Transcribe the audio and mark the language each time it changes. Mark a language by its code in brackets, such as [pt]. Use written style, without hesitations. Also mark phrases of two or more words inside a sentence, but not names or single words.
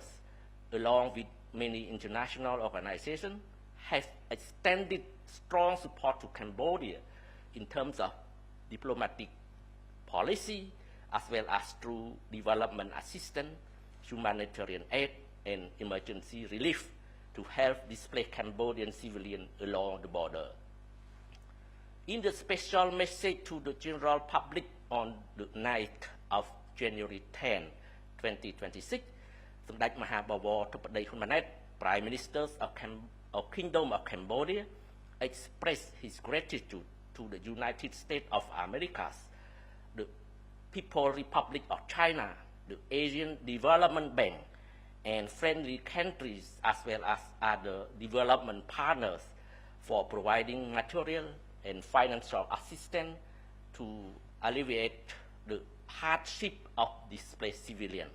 [en] along with many international organizations, have extended strong support to Cambodia in terms of diplomatic policy, as well as through development assistance, humanitarian aid, and emergency relief to help displaced Cambodian civilians along the border. In the special message to the general public on the 9th of January 10, 2026, [km] សម្ដេចមហា [en] បវរធិបតីហ៊ុនម៉ាណែត Prime Minister of Kingdom of Cambodia expressed his gratitude to the United States of America, the People's Republic of China, the Asian Development Bank, and friendly countries as well as other development partners for providing material and financial assistance to alleviate the hardship of displaced civilians.